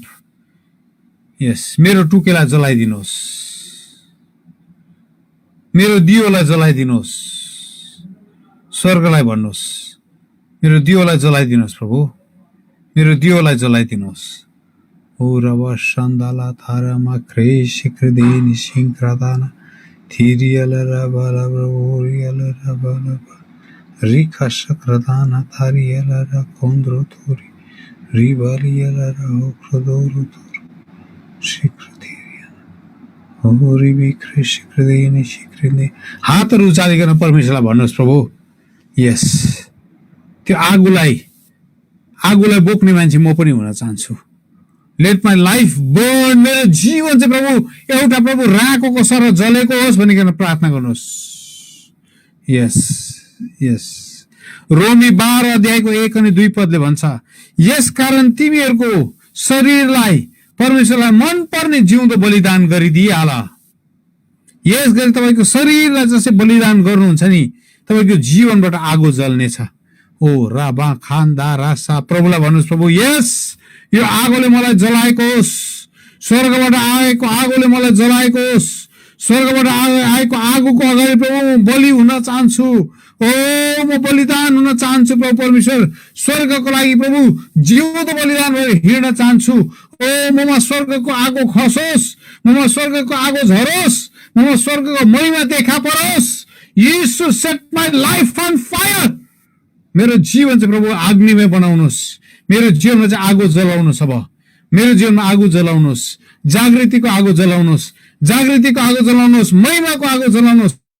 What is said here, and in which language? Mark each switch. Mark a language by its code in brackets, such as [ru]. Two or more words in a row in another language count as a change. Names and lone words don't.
[ne] यस, मेरो टुकेलाई जलाइदिनुहोस्, मेरो दियोलाई जलाइदिनुहोस्। स्वर्गलाई भन्नुहोस् मेरो दियोलाई जलाइदिनुहोस् प्रभु, मेरो दियोलाई जलाइदिनुहोस्। O Rava Shandala Tharama Kresh Krideni Shinkradana Thiriala Rabala Oriala Rabala Rika Shakradana Thariala Kondro Tori Rivaliala Okrodoro Shikratiria Oribi Kresh Krideni Shikrine हातहरु उचालिकन परमेश्वरलाई भन्नुहोस् प्रभु यस त्यो आगोलाई बोक्ने मान्छे म पनि हुन चाहन्छु [en] let my life burn [ne] मेरो जीवन चाहिँ प्रभु एउटा प्रभु राकोको सरह जलेको होस् भनिकन प्रार्थना गर्नुहोस् यस यस रोमी 12 अध्यायको 1 अनि 2 पदले भन्छ यसकारण तिमीहरूको शरीरलाई परमेश्वरलाई मन पर्ने जिउँदो बलिदान गरिदिइहाल यस गरी तपाईको शरीरलाई जसै बलिदान गर्नुहुन्छ नि तपाईको जीवनबाट आगो जल्नेछ ओ राबा खान्दा रासा प्रभुलाई भन्नुहोस् प्रभु यस यो आगोले मलाई जलाएको होस् स्वर्गबाट आएको आगोले मलाई जलाएको होस् स्वर्गबाट आएको आगोको अगाडि प्रभु म बलि हुन चाहन्छु ओ म बलिदान हुन चाहन्छु प्रभु परमेश्वर स्वर्गको लागि प्रभु जिउँदो बलिदान भएर हिँड्न चाहन्छु ओ ममा स्वर्गको आगो खसोस् ममा स्वर्गको आगो झरोस् ममा स्वर्गको महिमा देखा परोस् यीशु [en] set my life on fire [ne] मेरो जीवन चाहिँ प्रभु अग्निमय बनाउनुहोस् मेरो जीवनमा चाहिँ आगो जलाउनुहोस् अब मेरो जीवनमा आगो जलाउनुहोस् जागृतिको आगो जलाउनुहोस् जागृतिको आगो जलाउनुहोस् महिमाको आगो जलाउनुहोस्